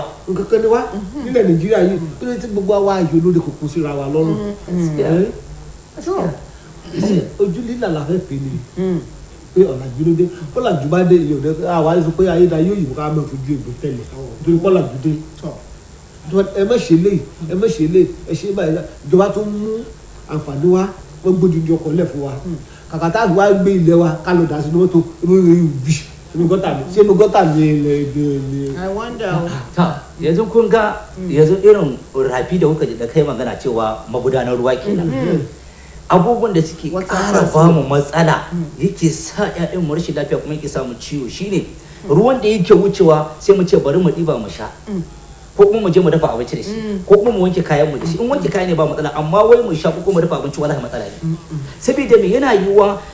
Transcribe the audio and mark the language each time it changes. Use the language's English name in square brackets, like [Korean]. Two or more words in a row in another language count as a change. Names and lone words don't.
[Yoruba] nǹkan ni wá nílẹ̀ Nàìjíríà yìí kí ló dé tí gbogbo àwa ayò lóde kò kún síra wa lọ́rùn ojú lílà la fẹ́ pè ní pé ọ̀làjú ló dé ọ̀làjú bá dé ìyẹn òde àwa sọ pé ayédáyé òyìnbó ká máa fojú ègbò tẹ̀lé nítorí ọ̀làjú dé ẹ má ṣe lé ẹ ṣe báyìí ìjọba tó mú àǹfààní wa wọ́n gbójú di ọkọ̀ lẹ̀ fún wa kàkà tá a wá gbé ilẹ̀ wa ká lọ dà sínú mọ́tò inú gọ́tà ni ṣé inú gọ́tà ni [English] I wonder [Hausa] yanzu kun ga yanzu irin rafi da kuka da kai magana cewa magudanar ruwa kenan abubuwan da suke ƙara ba mu matsala yake sa ƴaƴan mu rashin lafiya kuma yake samu ciwo shine ruwan da yake wucewa sai mu ce bari mu ɗiba mu sha ko kuma mu je mu dafa abinci da shi ko kuma mu wanke kayan mu da shi in wanke kayan ne ba matsala amma wai mu sha ko kuma mu dafa abinci wallahi matsala ne saboda me yana yiwuwa